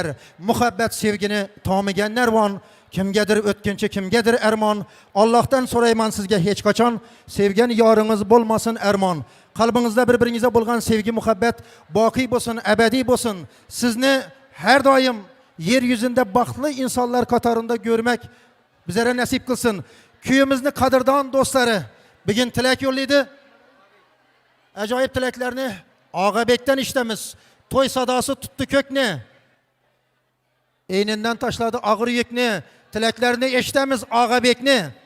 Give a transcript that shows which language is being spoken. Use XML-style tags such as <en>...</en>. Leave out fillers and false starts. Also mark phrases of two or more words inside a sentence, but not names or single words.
<uz>Muhabbat sevgini tomigan narvon, kimgadir o'tkinchi, kimgadir armon. Allohdan so'rayman sizga hech qachon sevgan yoringiz bo'lmasin armon. Qalbingizda bir-biringizga bo'lgan sevgi, muhabbat boqiy bo'lsin, abadiy bo'lsin. Sizni har doim yer yuzida baxtli insonlar qatorida ko'rmak bizlere nasip kılsın. Kuyimizni qadrdon do'stlari bugun tilak yo'llaydi. Ajoyib tilaklarni Og'abekdan eshitamiz. To'y sadosi tutdi ko'kni. Eynidan tashladi og'ir yukni. Tilaklarni eshitamiz Og'abekni.</uz>